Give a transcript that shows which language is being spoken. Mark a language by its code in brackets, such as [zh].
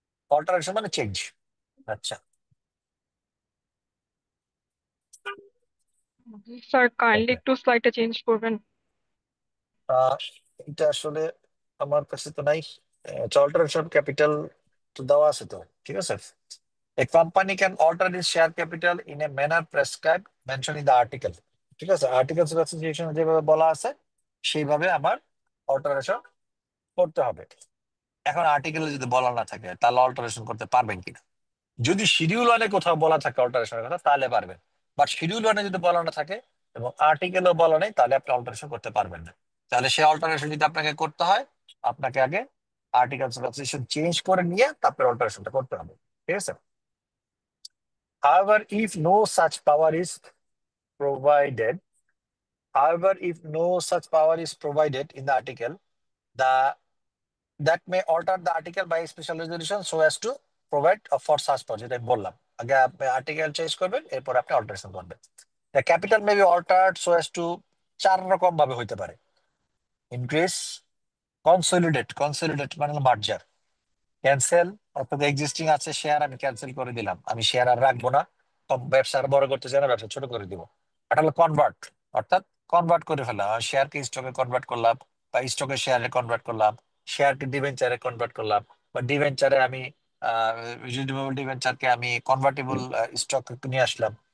[bn] Alteration মানে change. আচ্ছা, [en] Sir kindly okay. [bn] একটু স্লাইডটা চেঞ্জ করবেন। এটা আসলে আমার কাছে তো নাই। অল্টারেশন অফ ক্যাপিটাল তো দেওয়া আছে তো, ঠিক আছে। [en] A company can alter its share capital in a manner prescribed mentioned in the article. [bn] ঠিক আছে, আর্টিকেলস অফ অ্যাসোসিয়েশন যেভাবে বলা আছে সেইভাবে আমার অল্টারেশন করতে হবে। এখন আর্টিকেলে যদি বলা না থাকে তাহলে অল্টারেশন করতে পারবেন কিনা? যদি শিডিউল ওয়ানে কোথাও বলা থাকে অল্টারেশনের কথা তাহলে পারবেন, বাট শিডিউল ওয়ানে যদি বলা না থাকে এবং আর্টিকেলও বলা নেই তাহলে আপনি অল্টারেশন করতে পারবেন না। তাহলে সেই অল্টারেশন যদি আপনাকে করতে হয়, আপনাকে আগে আর্টিকেলস অফ অ্যাসোসিয়েশন চেঞ্জ করে নিয়ে তারপরে অল্টারেশনটা করতে হবে। ঠিক আছে। [en] However, if no such power is provided, however, if no such power is provided in the article, the that may alter the article by special resolution so as to provide for such purpose. [bn] যেটা আমি বললাম, আগে আপনি article change করবেন, এরপর আপনি alteration করবেন। [en] The capital may be altered so as to [bn] 4 রকম ভাবে হইতে পারে। ইনক্রিজ, কনসলিডেট মানে মার্জার, ক্যান্সেল, অর্থাৎ এক্সিস্টিং আছে শেয়ার আমি ক্যান্সেল করে দিলাম, আমি শেয়ার আর রাখবো না, ব্যবসা আর বড় করতে চাই না, ব্যবসা ছোট করে দিব। এটা হলো কনভার্ট, অর্থাৎ কনভার্ট করে ফেলা, শেয়ারকে স্টকে কনভার্ট করলাম বা স্টকে শেয়ারে কনভার্ট করলাম, শেয়ারকে ডিবেঞ্চারে কনভার্ট করলাম বা ডিবেঞ্চারে আমি রিডিউমেবল ডিবেঞ্চারকে আমি কনভার্টেবল স্টক নিয়ে আসলাম।